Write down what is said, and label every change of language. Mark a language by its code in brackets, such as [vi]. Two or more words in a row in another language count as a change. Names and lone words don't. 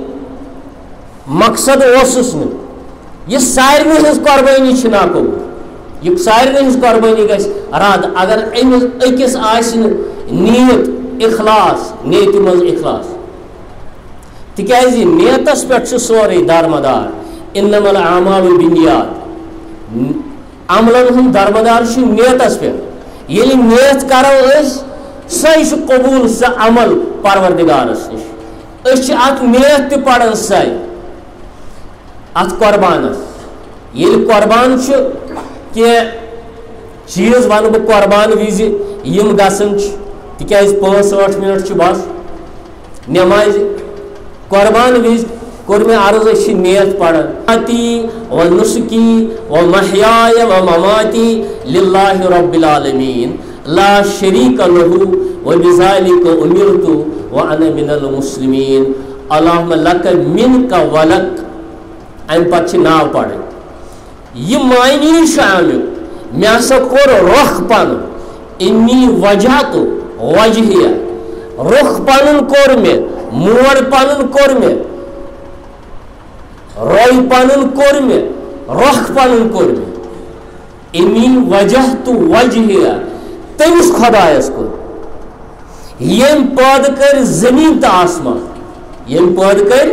[ks] مقصد اوسُس نہٕ یہ سارنٕے ہٕنٛز قربٲنی چھِ ناقبوٗل یہ سارے ہز قربانی گژھِ رد اگر أمِس أکِس آسہِ نہٕ نیت اخلاص نیتہِ منٛز اخلاص تِکیٛازِ نیتس پٮ۪ٹھ چھُ سورُے دارمدار [ar] اِنَّمَا الْأَعْمَالُ بِالنِّیَّاتِ [ks] عملن ہُنٛد دارمدار چھُ نیتس پٮ۪ٹھ ییٚلہِ نیت کرو أسۍ سۄے چھُ قبوٗل سُہ عمل پروردگارس نِش أسۍ چھِ اتھ نیت تہِ پران سۄے اتھ قۄربانس ییٚلہِ قۄربان چھُ کینٛہہ چیٖز ونہٕ بہٕ قۄربان وِزِ یِم گژھان چھِ تِکیٛازِ 5-8 مِنٹ چھِ بس نٮ۪مازِ قۄربان وِزِ کوٚر مےٚ عرض أسۍ چھِ نیت پران [ar] و نُسکی و محیایا و مماتی للہ رب العالمین لا شریک لہ و بذالک امرت وانا من المسلمین اللہم لک منک ولک [ks] امہِ پتہٕ چھِ ناو پرٕنۍ یہ معنی چھُ امیُک مےٚ ہسا کوٚر رۄخ پنُن [ar] انی وجہت وجہیہ [ks] رۄخ پنُن کوٚر مےٚ موڑ پنُن کوٚر مےٚ روی پنُن کوٚر مےٚ رۄخ پنُن کوٚر مےٚ [ar] انی وجہت وجہیہ [ks] تٔمِس خۄدایس کوٚر ییٚمۍ پٲدٕ کٔرۍ زٔمیٖن تہٕ آسمان ییٚمۍ پٲدٕ کٔرۍ